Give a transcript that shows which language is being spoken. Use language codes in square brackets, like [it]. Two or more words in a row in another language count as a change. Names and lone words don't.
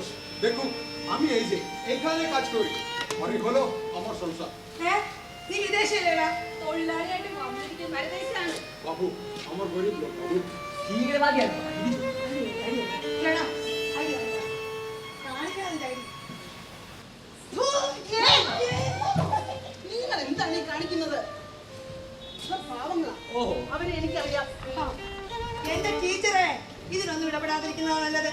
[bn] দেখুন, আমি এই যে এখানে কাজ করি, মানে হলো আমার সংসার। [ml] നീ വിദേശിയല്ലേടാ? തൊഴിലാളിയായിട്ട് വന്നിരിക്കുന്ന പരദേശാണ്. [bn] বাবু, আমার গরিব লোক বাবু। [ml] ഭീകരവാദിയാണ്. നിങ്ങൾ എന്താണ് ഈ കാണിക്കുന്നത്? പാവങ്ങളാ, അവരെ എനിക്കറിയാം. എന്റെ ടീച്ചറെ, ഇതിനൊന്നും ഇടപെടാതിരിക്കുന്നതാണ് നല്ലത്.